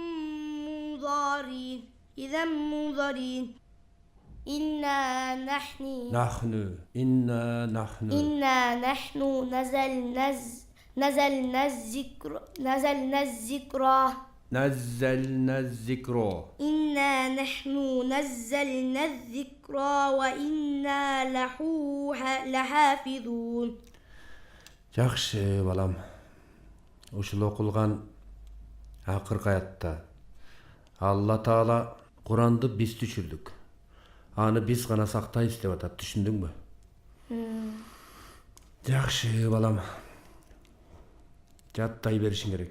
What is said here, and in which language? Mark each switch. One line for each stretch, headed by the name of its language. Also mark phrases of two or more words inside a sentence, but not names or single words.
Arabic: منظرين إنا نحن نزلنا الذكر إنا نحن نزلنا الذكر وإنا له لحافظون.
Kyrgyz: Жакшы балам. Ушул окулган акыркы аятта Алла Таала Куранды биз түшүрдүк. Аны биз гана сактайбыз деп атат, түшүндүңбү? Жакшы балам. Жаттай беришиң керек.